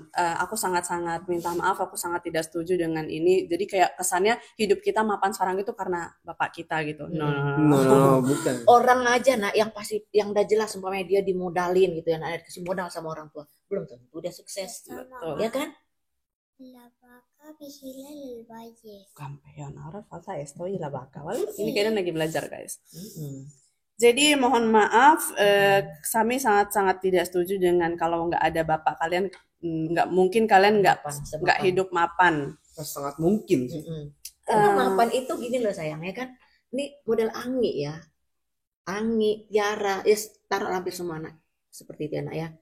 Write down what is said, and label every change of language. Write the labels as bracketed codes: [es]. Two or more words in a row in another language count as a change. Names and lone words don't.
[id] Aku sangat-sangat minta maaf, aku sangat tidak setuju dengan ini. Jadi kayak kesannya hidup kita mapan sekarang itu karena bapak kita gitu. No, bukan. Orang aja nak yang pasti yang udah jelas umpamanya dia dimodalin gitu ya, nak dikasih modal sama orang tua, belum tentu dia sukses. Betul. Ya kan? [es] La vaca vigila el valle. Campeón, ahora falta esto y la vaca, ¿vale? [id] Ini kayaknya lagi belajar guys. Mm-mm. Jadi mohon maaf, kami sangat-sangat tidak setuju dengan kalau nggak ada bapak kalian, nggak mungkin kalian nggak Semapan. hidup mapan. Sangat mungkin sih. Mm-mm. Karena mapan itu gini loh sayang ya kan, ini model Anggi ya, Anggi, Tiara, ya taruh hampir semua anak seperti itu anak ya.